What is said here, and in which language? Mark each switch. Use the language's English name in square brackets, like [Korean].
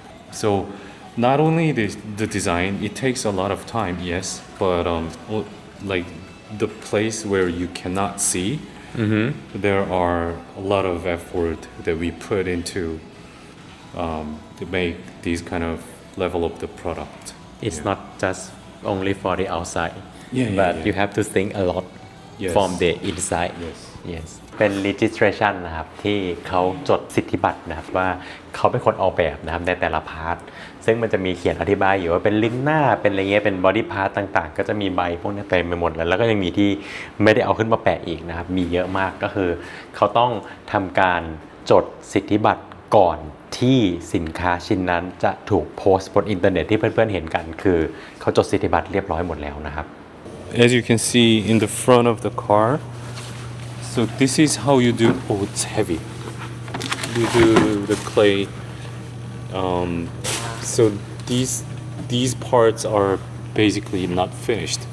[English] So not only the design, it takes a lot of time, yes, but like the place where you cannot see, there are a lot of effort that we put into to make these kind of level up the product. It's not just only for the outside but yeah. you have to think a lot Yes. from the inside yes [Thai] เป็น registration นะครับที่เขาจดสิทธิบัตรนะครับว่าเขาเป็นคนออกแบบนะครับในแต่ละพาร์ทซึ่งมันจะมีเขียนอธิบายอยู่ว่าเป็นลิ้นหน้าเป็นอะไรเงี้ยเป็น body part ต่างๆ ก็จะมีใบพวกนี้เต็มไปหมดแล้วก็ยังมีที่ไม่ได้เอาขึ้นมาแปะอีกนะครับมีเยอะมากก็คือเขาต้องทำการจดสิทธิบัตรก่อนที่สินค้าชิ้นนั้นจะถูกโพสต์บนอินเทอร์เน็ตที่เพื่อนๆเห็นกันคือเขาจดสิทธิบัตรเรียบร้อยหมดแล้วนะครับ [English] As you can see in the front of the car, so this is how you do. Oh, it's heavy. You do the clay. So these parts are basically not finished.